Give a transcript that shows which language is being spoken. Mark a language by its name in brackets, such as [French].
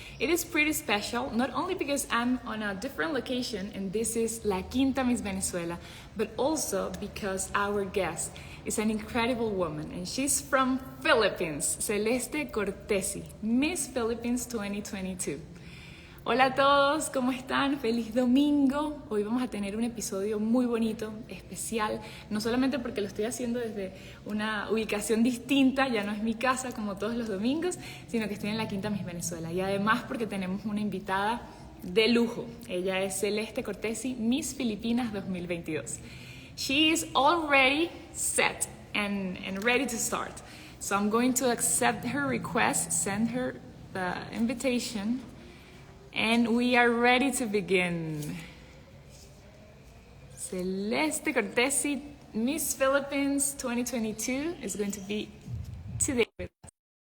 [English] It is pretty special, not only because I'm on a different location, and this is La Quinta Miss Venezuela, but also because our guest is an incredible woman, and she's from Philippines, Celeste Cortesi, Miss Philippines 2022. [Spanish] Hola a todos, ¿cómo están? Feliz domingo. Hoy vamos a tener un episodio muy bonito, especial, no solamente porque lo estoy haciendo desde una ubicación distinta, ya no es mi casa como todos los domingos, sino que estoy en la Quinta Miss Venezuela. Y además porque tenemos una invitada de lujo. Ella es Celeste Cortesi, Miss Filipinas 2022. [English] She is already set and ready to start. So I'm going to accept her request, send her the invitation. And we are ready to begin. Celeste Cortesi, Miss Philippines 2022 is going to be today with us.